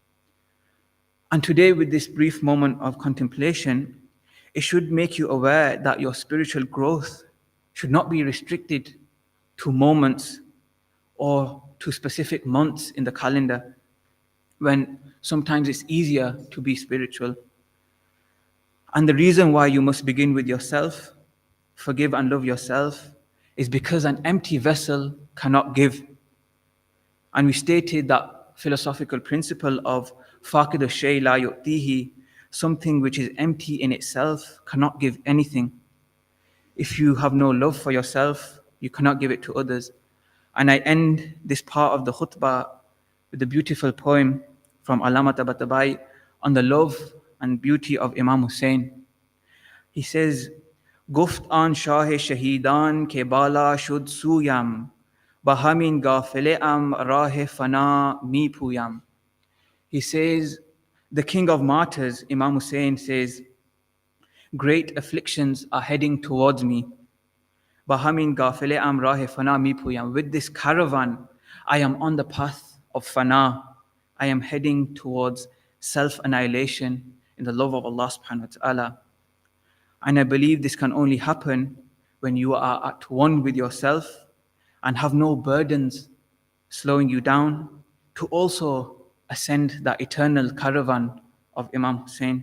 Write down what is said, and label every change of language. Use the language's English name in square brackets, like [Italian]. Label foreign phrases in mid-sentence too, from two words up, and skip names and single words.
[English] And today, with this brief moment of contemplation, it should make you aware that your spiritual growth should not be restricted to moments or to specific months in the calendar, when sometimes it's easier to be spiritual. And the reason why you must begin with yourself, forgive and love yourself, is because an empty vessel cannot give. And we stated that philosophical principle of [Arabic] فاقد الشيء لا يعطيه, [English] something which is empty in itself cannot give anything. If you have no love for yourself, you cannot give it to others. And I end this part of the khutbah with a beautiful poem from Allama Tabatabai on the love and beauty of Imam Hussein. He says, [Persian] گفت آن شاه شهیدان که بلا شد سویم، با همین قافله‌ام راه فنا می‌پویم. [English] He says, the king of martyrs, Imam Hussein says, great afflictions are heading towards me. [Persian] با همین قافله‌ام راه فنا می‌پویم. [English] With this caravan, I am on the path of fana. I am heading towards self-annihilation in the love of Allah [Arabic] سبحانه وتعالى. [English] And I believe this can only happen when you are at one with yourself and have no burdens slowing you down to also ascend that eternal caravan of Imam Hussein.